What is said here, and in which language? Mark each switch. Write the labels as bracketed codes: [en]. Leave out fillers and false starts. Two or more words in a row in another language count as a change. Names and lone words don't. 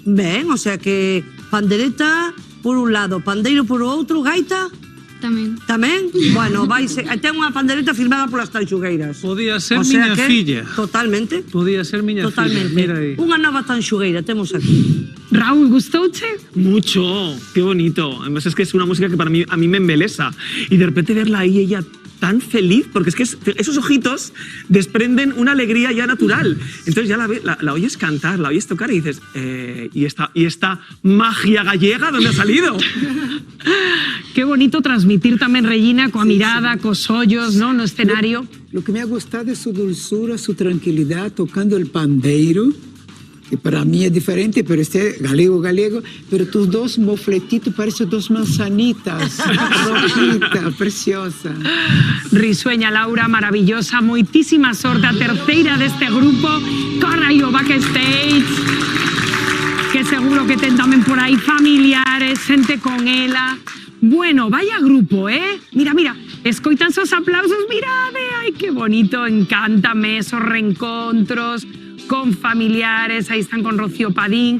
[gl] Ben, o sea que pandereta por un lado, pandeiro por outro, gaita... Tamén. Tamén? Bueno, ten unha pandereta firmada polas tanxugueiras. Podía ser miña filla. Totalmente. Podía ser miña filla, mira aí. Unha nova tanxugueira temos aquí. Raúl, ¿gustouche? [es] Mucho, qué bonito. Además es que es una música que para mí, a mí me embelesa. Y de repente verla ahí ella tan feliz, porque es que esos ojitos desprenden una alegría ya natural. Entonces ya la oyes cantar, la oyes tocar y dices, ¿y esta magia gallega dónde ha salido? Qué bonito transmitir también, Regina, [gl] coa mirada, cos ollos, ¿no? No escenario. [es] Lo que me ha gustado es su dulzura, su tranquilidad tocando el pandeiro, que para mí es diferente, pero galego, pero tus dos mofletitos parecen dos manzanitas, rojita, preciosa. Risueña, Laura, [gl] maravillosa, moitísima sorte, a terceira deste grupo, corra aí o backstage, que seguro que ten tamén por aí familiares, xente con ela. Bueno, [es] vaya grupo, [gl] Mira, escoitan esos aplausos, mirade, ai, que bonito, encántame esos reencontros con familiares, aí están con Rocío Padín.